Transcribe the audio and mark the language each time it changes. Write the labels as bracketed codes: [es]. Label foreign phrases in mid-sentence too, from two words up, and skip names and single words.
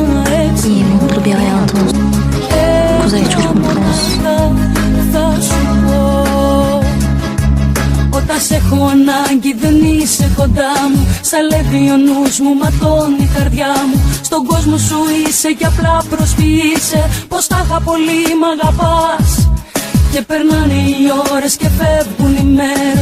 [tr] İyi, mutlu bir hayatı olsun. Kuzey çok mutlu olsun. [el] Όταν σε έχω ανάγκη δεν είσαι κοντά μου. Σαλεύει ο νους μου, ματώνει η καρδιά μου. Στον κόσμο σου είσαι και απλά προσποιείσαι πως τα είχα πολύ μ' αγαπάς. Και περνάνε οι ώρες και φεύγουν οι μέρες.